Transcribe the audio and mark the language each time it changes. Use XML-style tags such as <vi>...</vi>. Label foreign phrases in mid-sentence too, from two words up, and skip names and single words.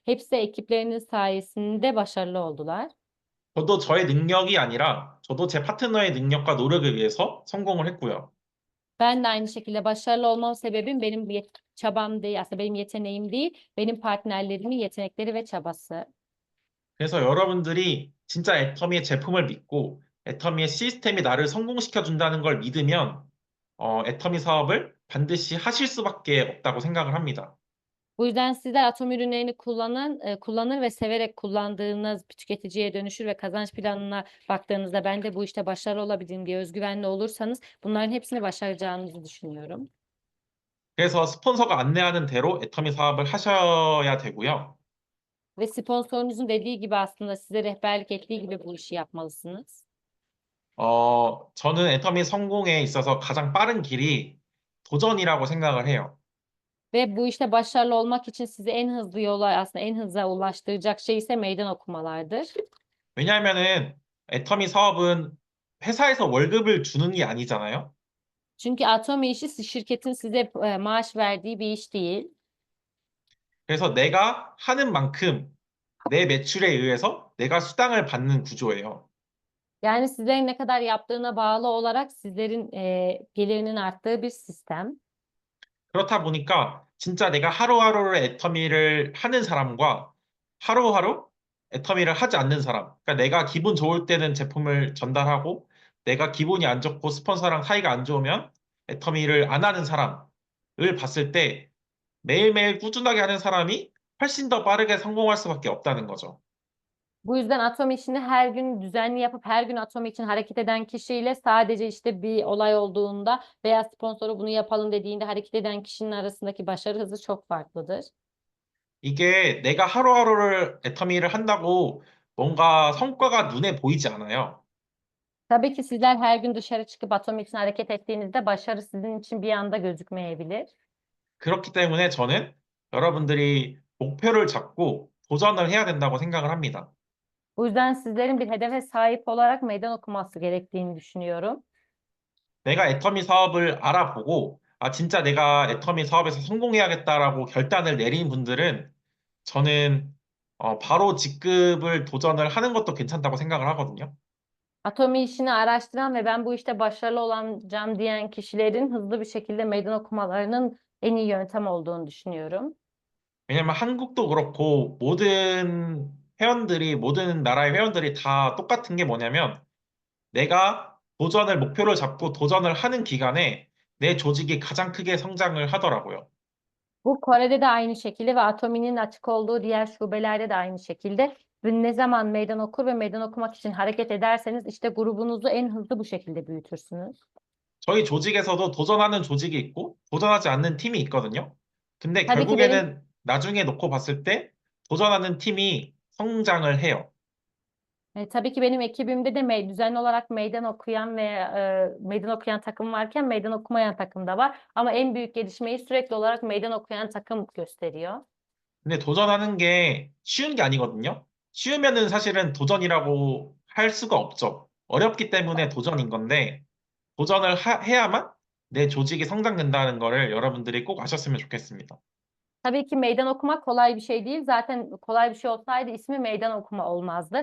<tr>Hepsi ekiplerinin sayesinde başarılı oldular.</tr> <ko>저도 저의 능력이 아니라 저도 제 파트너의 능력과 노력에 의해서 성공을 했고요.</ko> <tr>Ben de aynı şekilde başarılı olmam sebebim benim çabam değil, aslında benim yeteneğim değil, benim partnerlerimin yetenekleri ve çabası.</tr> <ko>그래서 여러분들이 진짜 애터미의 제품을 믿고 애터미의 시스템이 나를 성공시켜 준다는 걸 믿으면 애터미 사업을 반드시 하실 수밖에 없다고 생각을 합니다.</ko> <tr>Bu yüzden sizler atom ürünlerini kullanır ve severek kullandığınız bir tüketiciye dönüşür ve kazanç planına baktığınızda ben de bu işte başarılı olabilirim diye özgüvenli olursanız bunların hepsini başaracağınızı düşünüyorum.</tr> <ko>그래서 스폰서가 안내하는 대로 애터미 사업을 하셔야 되고요.</ko> <tr>Ve sponsorunuzun dediği gibi aslında size rehberlik ettiği gibi bu işi yapmalısınız.</tr> <ko>저는 애터미 성공에 있어서 가장 빠른 길이 도전이라고 생각을 해요.</ko> <tr>Ve bu işte başarılı olmak için sizi en hızlı yola aslında en hıza ulaştıracak şey ise meydan okumalardır.</tr> <ko>왜냐하면은 애터미 사업은 회사에서 월급을 주는 게 아니잖아요.</ko> <tr>Çünkü Atomi işi şirketin size maaş verdiği bir iş değil.</tr> <ko>그래서 내가 하는 만큼 내 매출에 의해서 내가 수당을 받는 구조예요.</ko> <tr>Yani sizlerin ne kadar yaptığına bağlı olarak sizlerin gelirinin arttığı bir sistem.</tr> <ko>그렇다 보니까 진짜 내가 하루하루를 애터미를 하는 사람과 하루하루 애터미를 하지 않는 사람. 그러니까 내가 기분 좋을 때는 제품을 전달하고 내가 기분이 안 좋고 스폰서랑 사이가 안 좋으면 애터미를 안 하는 사람을 봤을 때 매일매일 꾸준하게 하는 사람이 훨씬 더 빠르게 성공할 수밖에 없다는 거죠.</ko> <tr>Bu yüzden Atomi işini her gün düzenli yapıp her gün Atomi için hareket eden kişiyle sadece işte bir olay olduğunda veya sponsoru bunu yapalım dediğinde hareket eden kişinin arasındaki başarı hızı çok farklıdır.</tr> <ko>이게 내가 하루하루를 애터미를 한다고 뭔가 성과가 눈에 보이지 않아요.</ko> <tr>Tabii ki sizler her gün dışarı çıkıp Atomi için hareket ettiğinizde başarı sizin için bir anda gözükmeyebilir.</tr> <ko>그렇기 때문에 저는 여러분들이 목표를 잡고 도전을 해야 된다고 생각을 합니다.</ko> <tr>Bu yüzden sizlerin bir hedefe sahip olarak meydan okuması gerektiğini düşünüyorum.</tr> <ko>내가 애터미 사업을 알아보고, 아, 진짜 내가 애터미 사업에서 성공해야겠다라고 결단을 내린 분들은 저는 바로 직급을 도전을 하는 것도 괜찮다고 생각을 하거든요.</ko> <tr>Atomi işini araştıran ve ben bu işte başarılı olacağım diyen kişilerin hızlı bir şekilde meydan okumalarının en iyi yöntem olduğunu düşünüyorum.</tr> <ko>왜냐면 한국도 그렇고 모든 회원들이, 모든 나라의 회원들이 다 똑같은 게 뭐냐면 내가 도전을 목표를 잡고 do전을 하는 기간에 내 조직이 가장 크게 성장을 하더라고요.</ko> <tr>Bu Kore'de de aynı şekilde ve Atomi'nin açık olduğu diğer şubelerde de aynı şekilde. Ve ne zaman meydan okur ve meydan okumak için hareket ederseniz işte grubunuzu en hızlı bu şekilde büyütürsünüz.</tr> <ko>저희 조직에서도 도전하는 조직이 있고 도전하지 않는 팀이 있거든요. 근데</ko> <tr>Tabii ki benim</tr> <ko>결국에는 나중에 놓고 봤을 때 도전하는 팀이 성장을 해요.</ko> <tr>tabii ki benim ekibimde de düzenli olarak meydan okuyan ve meydan okuyan takım varken meydan okumayan takım da var. Ama en büyük gelişmeyi sürekli olarak meydan okuyan takım gösteriyor.</tr> <ko>근데 도전하는 게 쉬운 게 아니거든요. 쉬우면은 사실은 도전이라고 할 수가 없죠. 어렵기 때문에 도전인 건데 도전을 해야만 내 조직이 성장된다는 거를 여러분들이 꼭 아셨으면 좋겠습니다.</ko> <tr>Tabii ki meydan okumak kolay bir şey değil. Zaten kolay bir şey olsaydı ismi meydan okuma olmazdı.</tr>